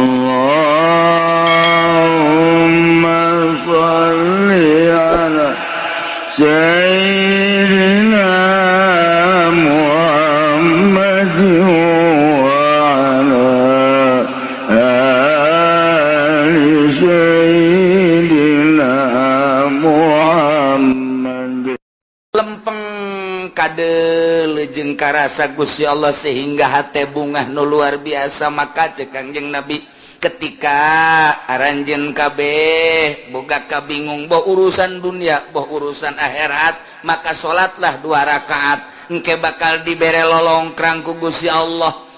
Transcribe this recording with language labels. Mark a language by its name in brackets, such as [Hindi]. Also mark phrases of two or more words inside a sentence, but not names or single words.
[Arabic] اللهم صل على سيدنا محمد وعلى آل سيدنا محمد. [Sundanese] Lempeng kadel jeung karasa Gusti Allah sehingga hate bungah nu luar biasa, maka cek Kangjeng Nabi ketika aranjeun kabeh boga kabingung boh urusan dunia boh urusan akhirat, maka salatlah 2 rakaat engke bakal dibere lolongkrang ku Gusti Allah.